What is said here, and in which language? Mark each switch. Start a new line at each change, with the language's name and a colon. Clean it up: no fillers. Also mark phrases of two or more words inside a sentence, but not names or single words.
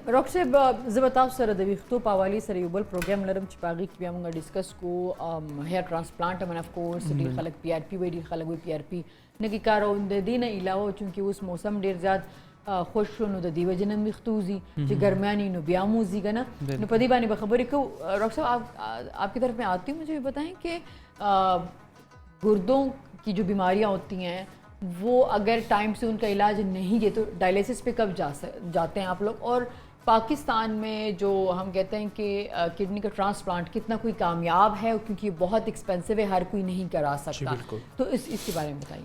Pashto: ډاکټر صاحب زه به تاسو سره د ویښتو په حوالې سره یو بل پروګرام لرم چې په هغې کې بیا موږ ډسکس کوو
English: hair transplant
Pashto: هم
English: of course
Pashto: ډېر خلک پی آر پي وایي ډېر خلک وایي پی آر پي نه کوي کار او د دې نه علاوه چونکې اوس موسم ډېر زیات خوش شو نو د دې وجې نه هم ویښته وځي چې ګرمیانی نو بیا هم وځي که نه نو په دې باندې به خبرې کوو.
Urdu: ڈاکٹر صاحب آپ کی طرف میں آتی ہوں مجھے یہ بتائیں کہ گردوں کی جو بیماریاں ہوتی ہیں وہ اگر ٹائم سے ان کا علاج نہیں ہے تو ڈائلیسس پہ کب جاتے ہیں آپ لوگ؟ اور پاکستان میں جو ہم کہتے ہیں کہ کڈنی کا ٹرانسپلانٹ کتنا کوئی کامیاب ہے کیونکہ یہ بہت ایکسپینسو ہے ہر کوئی نہیں کرا سکتا تو اس کے بارے میں بتائیے.